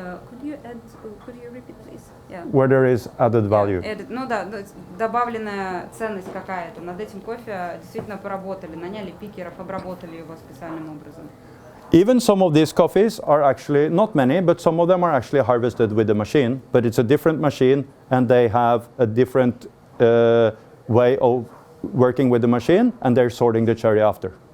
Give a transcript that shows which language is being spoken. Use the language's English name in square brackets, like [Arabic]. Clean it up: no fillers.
[English] Could you repeat, please? Yeah. Where there is added value. [Russian] Ну да, добавленная ценность какая-то. Над этим кофе действительно поработали, наняли пикеров, обработали его специальным образом. [English] Even some of these coffees are actually, not many, but some of them are actually harvested with the machine, but it's a different machine and they have a different way of working with the machine and they're sorting the cherry after.